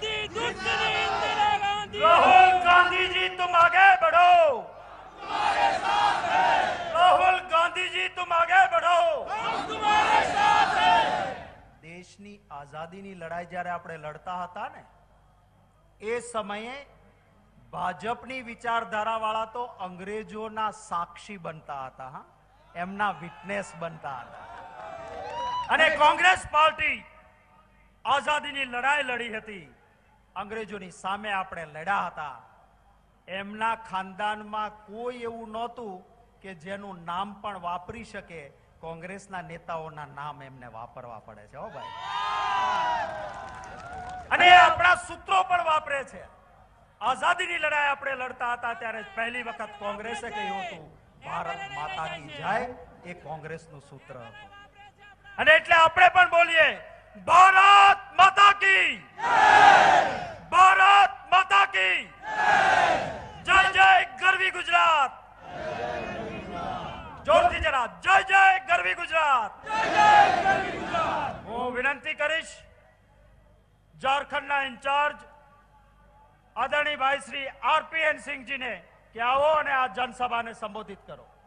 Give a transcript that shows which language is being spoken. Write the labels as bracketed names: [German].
[Hindi] राहुल गांधी जी तुम आगे बढ़ो, तुम्हारे साथ हैं। राहुल गांधी जी तुम आगे बढ़ो, हम तुम्हारे साथ हैं। [Gujarati] देशनी आजादीनी लड़ाई જ્યારે આપણે લડતા હતા ને, એ સમયે ભાજપની વિચારધારાવાળા તો અંગ્રેજોના સાક્ષી બનતા હતા, હા, એમના વિટનેસ બનતા હતા। અને કોંગ્રેસ પાર્ટી આઝાદીની લડાઈ લડી હતી, અંગ્રેજોની સામે આપણે લડ્યા હતા। એમના ખાનદાનમાં કોઈ એવું નહોતું કે જેનું નામ પણ વાપરી શકે। કોંગ્રેસના नेताओना नाम એમને વાપરવા પડે છે, હો ભાઈ। અને આપણા સૂત્રો પણ વાપરે છે। આઝાદીની લડાઈ આપણે લડતા હતા ત્યારે પહેલી વખત કોંગ્રેસે કહ્યું હતું ભારત માતા की जय, એ કોંગ્રેસનું સૂત્ર હતું। અને એટલે આપણે પણ બોલીએ ભારત માતા की जय, भारत माता की जय, जय गरवी गुजरात। जोरथी जरा जय जय गरवी गुजरात। હું વિનંતી કરીશ ઝારખંડના ઇન્ચાર્જ આદરણીય ભાઈ શ્રી આરપીએન સિંહજીને કે આવો અને આ જનસભાને સંબોધિત કરો।